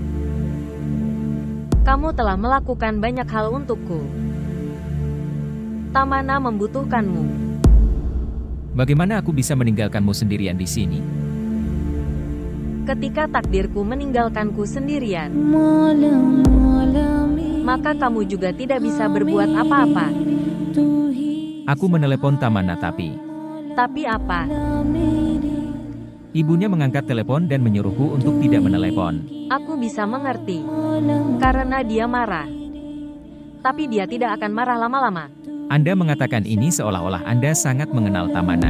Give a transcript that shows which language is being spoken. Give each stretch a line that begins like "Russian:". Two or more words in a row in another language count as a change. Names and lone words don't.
Indonesian: Kamu telah melakukan banyak hal untukku. Tamana membutuhkanmu. Bagaimana aku bisa meninggalkanmu sendirian di sini? Ketika takdirku meninggalkanku sendirian,
Hindi: मौला मौला मेरे
Indonesian: maka kamu juga tidak bisa berbuat apa-apa.
Hindi: तू ही
Indonesian: Aku menelepon Tamana tapi Tapi apa?
Hindi: मेरे
Indonesian: ibunya mengangkat telepon dan menyuruhku untuk tidak menelepon. Aku bisa mengerti. Karena dia marah. Tapi dia tidak akan marah lama-lama. Anda mengatakan ini seolah-olah Anda sangat mengenal Tamana.